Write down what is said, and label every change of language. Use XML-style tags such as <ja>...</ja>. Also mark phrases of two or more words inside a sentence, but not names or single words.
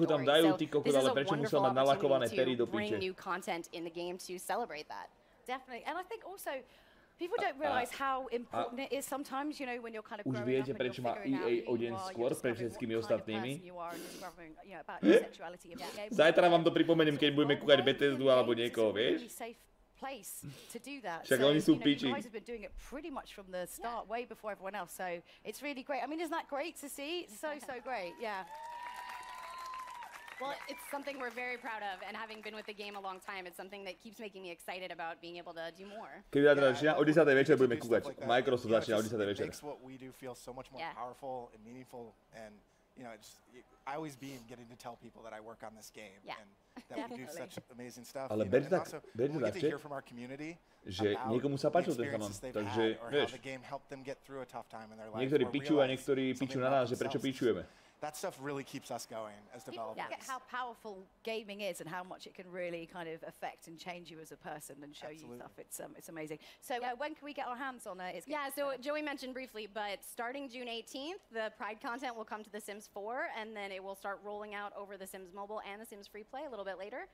<en>So this is a wonderful opportunity to bring new content in the game to celebrate that. Definitely. And I think also, people don't realize how important it is sometimes, when you're kind of growing up and you're figuring out who you are, you're discovering what kind of person you are and discovering, about your sexuality and being able</en> <sk>Zajtra vám to pripomenem, keď budeme kúkať Bethesdu alebo niekoho, vieš?</sk> <en>It's a really safe place to do that.</en> <sk>Však oni sú piči.</sk> <en>You guys have been doing it pretty much from the start, way before everyone else, so it's really great. I mean, isn't that great to see? So great, yeah. Well, it's something we're very proud of, and having been with the game a long time, it's something that keeps making me excited about being able to do more.</en> <sk>Keď začína o 10. večer budeme kúkať. Microsoft začína o 10. večer.</sk> <en>It makes what we do feel so much more powerful and meaningful, and I always beam getting to tell people that I work on this game and that we do such amazing stuff.</en> <sk>Ale</sk> <en>we get to hear from our community</en> <sk>že niekomu sa páčil ten chalan. Takže, vieš, niektorí pičujú a niektorí pičujú na nás, že prečo pičujeme.</sk> <en>That stuff really keeps us going as developers. Forget how powerful gaming is and how much it can really kind of affect and change you as a person and show you stuff. It's amazing. So when can we get our hands on it? So Joey mentioned briefly, but starting June 18th, the Pride content will come to The Sims 4, and then it will start rolling out over The Sims Mobile and The Sims Free Play a little bit later.</en>